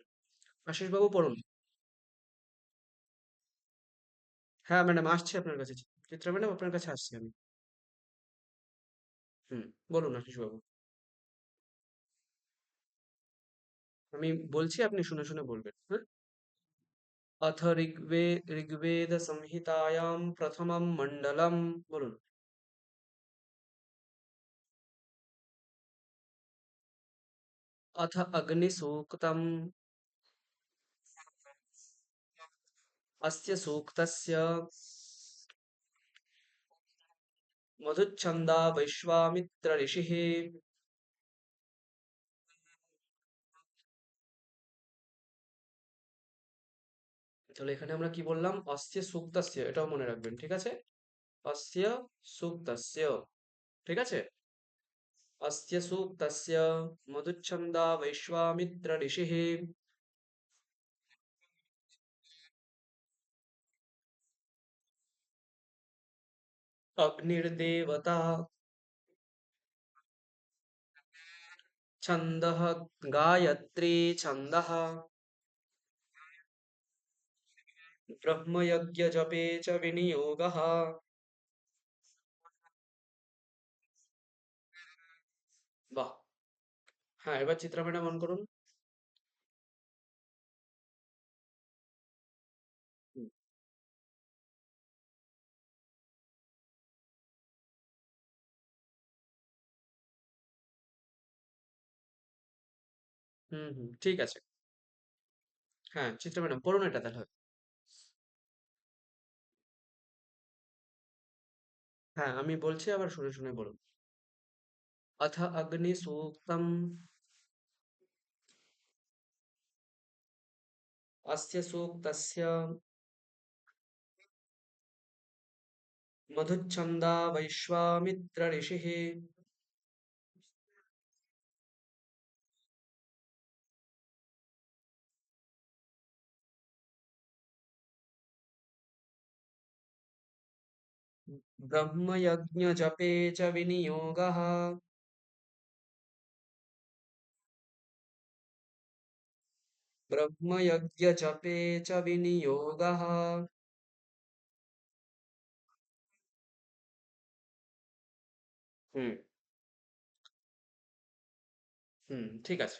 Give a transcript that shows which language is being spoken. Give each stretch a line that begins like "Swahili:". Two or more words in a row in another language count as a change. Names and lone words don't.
Bangla: আশিসবাবু পড়ুন। হ্যাঁ ম্যাডাম, আসছি আপনার কাছে। চিত্রা ম্যাডাম, আপনার কাছে আসছি আমি। হুম। বলুন আশিসবাবু। আমি বলছি, আপনি শুনে শুনে বলবেন, হ্যাঁ?
Sanskrit: अथ ऋग्वेदसंहितायां प्रथमं मण्डलं। বলুন। अथ अग्निसूक्तम्। अस्य सूक्तस्य मधुच्छन्दा वैश्वामित्र ऋषिः।
Bangla: তাহলে এখানে আমরা কি বললাম?
Sanskrit: অস্য সূক্তস্য,
Bangla: এটাও মনে রাখবেন, ঠিক আছে?
Sanskrit: অস্য সূক্তস্য,
Bangla: ঠিক আছে?
Sanskrit: अस्य सूक्तस्य मधुच्छन्दा वैश्वामित्र ऋषिः। अग्निर्देवता। छन्दः गायत्री छन्दः। ब्रह्मयज्ञजपे च विनियोगः।
Bangla: বাহ! হ্যাঁ, এবার চিত্রা ম্যাডাম অন করুন। হুম, হুম, হুম, ঠিক আছে। হ্যাঁ, চিত্রা ম্যাডাম পড়ুন এটা তাহলে। হ্যাঁ, আমি বলছি, আবার শুনে শুনে বলুন। अथ अग्निसूक्तम्। अस्य सूक्तस्य मधुच्छन्दा वैश्वामित्र ऋषिः। ब्रह्मयज्ञजपे च विनियोगः। ब्रह्मयज्ञजपे च विनियोगः। হুম, হুম, ঠিক আছে।